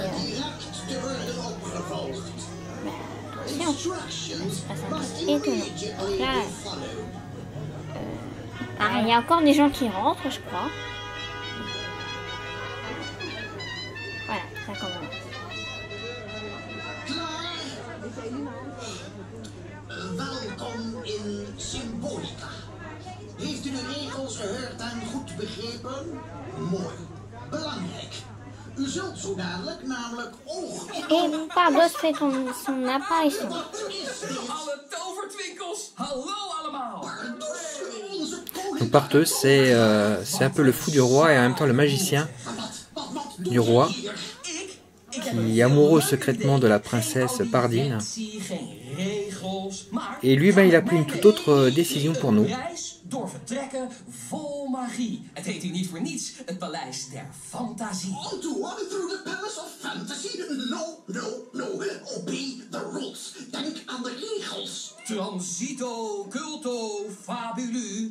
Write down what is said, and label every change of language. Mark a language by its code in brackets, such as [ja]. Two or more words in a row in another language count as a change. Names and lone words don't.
[fr] Mais attention, c'est étonnant. Donc là, il y a encore des gens qui rentrent, je crois. Voilà, ça commence. [nl] Welkom in Symbolica. Heeft u de regels gehoord en goed begrepen? Mooi. Belangrijk. U zult zo dadelijk namelijk oog [fr] Et Pardeus fait son apparition. [nl] Alle tovertwinkels, hallo allemaal! [fr] Donc Pardeus, c'est un peu le fou du roi et en même temps le magicien du roi, qui est amoureux secrètement de la princesse Pardine. Et lui, il a pris une toute autre décision pour nous. [nl] Door vertrekken vol magie. Het heet hier niet voor niets het paleis der fantasie. [en] on to walk through the palace of fantasy. No. Obey the rules. [nl] Denk aan de regels. Transito, culto, fabulu.